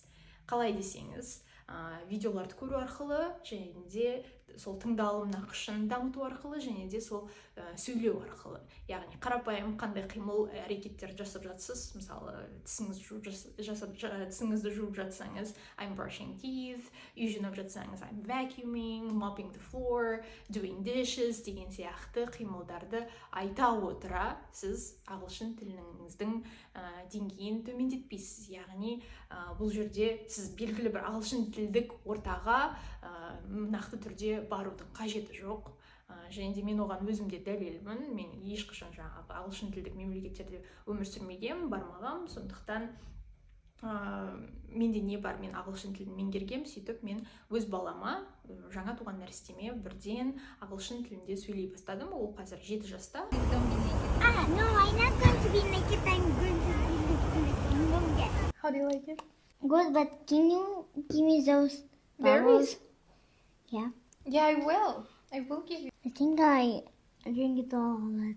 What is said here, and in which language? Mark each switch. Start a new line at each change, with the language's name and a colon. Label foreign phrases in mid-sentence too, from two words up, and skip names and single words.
Kazakh: Қалай десеңіз, видеоларды көру арқылы, және де сол тыңдалым нақышын дамыту арқылы, және де сол сөйлеу арқылы. Яғни қарапайым қандай қимыл әрекеттер жасап жатсыз, мысалы тісіңізді жуып жатсаңыз,
English: I'm brushing teeth,
Kazakh: үй жинап жатсаңыз,
English: I'm vacuuming, mopping the floor, doing dishes
Kazakh: деген сияқты қимылдарды айта отыра, сіз ағылшын тіліңіздің деңгейін төмендетпейсіз. Яғни бұл жерде сіз белгілі бір ағылшын тілдік ортаға нақты түрде барудың қажеті жоқ. Және де мен оған өзімде дәлелмін. Мен ешқашан жаңағы ағылшын тілдік мемлекеттерде өмір сүрмегем, бармағам. Сондықтан менде не бар, мен ағылшын тілін меңгергем, сөйтіп мен өз балама жаңа туған нәрестеме бірден ағылшын тілінде сөйлей бастадым. Ол қазір 7 жаста.
English: No, I'm not going to be naked. I'm going to be naked. How do you like it? Good, but can you give me those Berries? Yeah. Yeah, I will. I will give you. I think I drink it all of it.